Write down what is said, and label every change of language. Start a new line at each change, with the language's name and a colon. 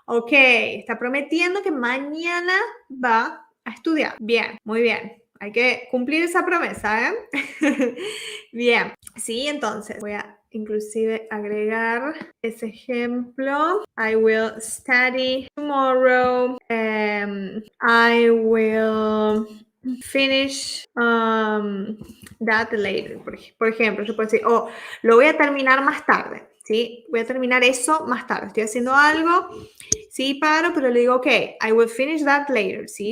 Spanish: Ok, está prometiendo que mañana va a estudiar. Bien, muy bien. Hay que cumplir esa promesa, ¿eh? Bien, sí, entonces voy a inclusive agregar ese ejemplo.
English: I will study tomorrow. I will finish that later.
Spanish: Por ejemplo, yo puedo decir, oh, lo voy a terminar más tarde, ¿sí? Voy a terminar eso más tarde. Estoy haciendo algo, sí, paro, pero le digo, ok,
English: I will finish that later,
Spanish: ¿sí?